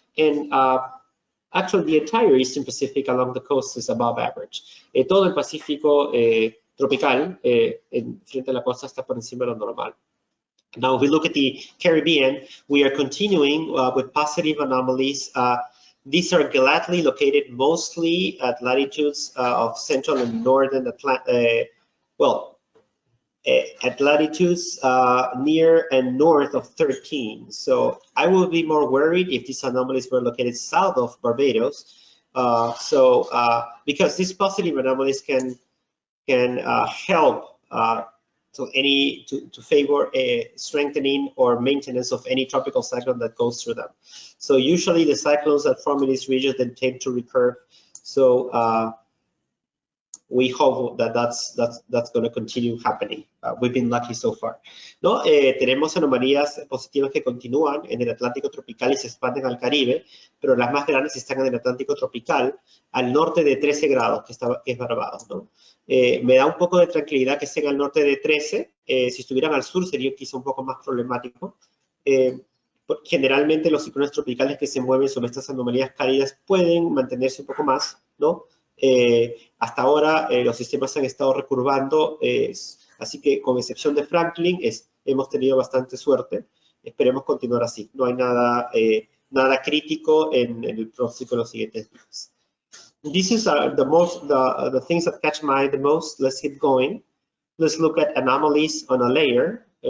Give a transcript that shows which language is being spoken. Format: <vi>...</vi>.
<en>And actually, the entire Eastern Pacific along the coast is above average.</en> <es>Todo el Pacífico tropical frente a la costa está por encima de lo normal.</es> <en>Now, if we look at the Caribbean, we are continuing with positive anomalies. These are gladly located mostly at latitudes of central and northern Atlantic, at latitudes near and north of 13. So I would be more worried if these anomalies were located south of Barbados. Because these positive anomalies can help to favor a strengthening or maintenance of any tropical cyclone that goes through them. So usually the cyclones that form in these regions then tend to recur. So we hope that that's going to continue happening. We've been lucky so far. ¿No?</en> <es>Tenemos anomalías positivas que continúan en el Atlántico tropical y se expanden al Caribe, pero las más grandes están en el Atlántico tropical, al norte de 13 grados, que es Barbados, ¿no? Me da un poco de tranquilidad que estén al norte de 13. Si estuvieran al sur sería quizá un poco más problemático. Generalmente los ciclones tropicales que se mueven sobre estas anomalías cálidas pueden mantenerse un poco más, ¿no? Hasta ahora los sistemas han estado recurvando, así que con excepción de Franklin hemos tenido bastante suerte. Esperemos continuar así. No hay nada crítico en el próximo, los siguientes días.</es> <en>This is the things that catch my eye the most. Let's keep going. Let's look at anomalies on a layer.</en>